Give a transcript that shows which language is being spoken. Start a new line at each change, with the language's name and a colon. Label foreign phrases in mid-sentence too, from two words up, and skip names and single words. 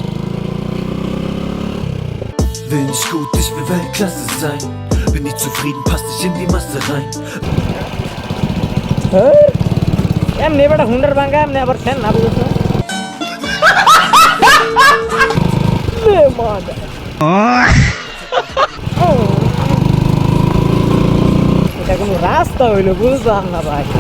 German: Will nicht gut, ich will Weltklasse sein. Bin nicht zufrieden, passt nicht in die Masse rein.
Bangla: এমনি বেটা হুন্ডার ভাঙ্গা, এমনি আবার ফ্যান না বুঝছো? এটা কোনো রাস্তা হইলো বুঝলাম না ভাই।